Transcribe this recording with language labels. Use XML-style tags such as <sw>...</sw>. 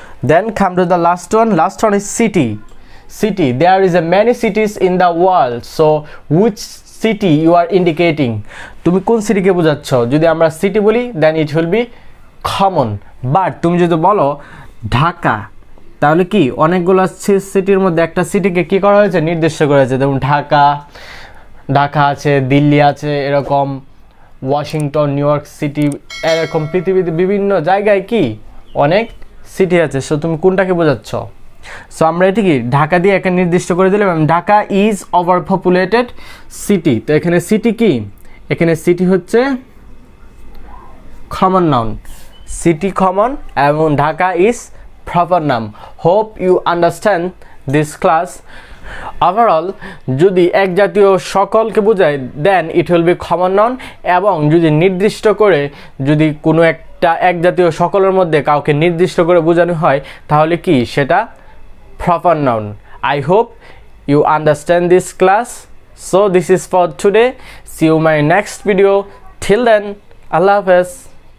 <en>Then come to the last one is city. There is a many cities in the world, so which city you are indicating?</en> <bn>তুমি কোন সিটিকে বোঝাচ্ছ? যদি আমরা city বলি</bn> <en>then it will be common,</en> <bn>but তুমি যদি বলো ঢাকা তাহলে কি অনেকগুলো সিটির মধ্যে একটা সিটিকে কি করা হয়েছে, নির্দিষ্ট করা হয়েছে। যেমন ঢাকা আছে, দিল্লি আছে, এরকম ওয়াশিংটন, নিউ ইয়র্ক সিটি, এরকম পৃথিবীতে বিভিন্ন জায়গায় কি অনেক সিটি আছে। সো তুমি কোনটাকে বোঝাচ্ছ? সো আমরা এটি কি ঢাকা দিয়ে একটা নির্দিষ্ট করে দিলাম,</bn> <en>Dhaka is over populated city.</en> <bn>তো এখানে সিটি কি, এখানে সিটি হচ্ছে কমন নাউন, সিটি কমন এবং</bn> <en>Dhaka is proper noun. Hope you understand this class.</en> <bn>Overall যদি এক জাতীয় সকলকে বোঝায়</bn> <en>then it will be common noun,</en> <bn>এবং যদি নির্দিষ্ট করে যদি কোনো এক জাতীয় সকলের মধ্যে কাউকে নির্দিষ্ট করে বোঝানো হয় তাহলে কি সেটা proper noun.</bn> <en>I hope you understand this class. So this is for today. See you in my next video. Till then, Allah Hafiz.</en>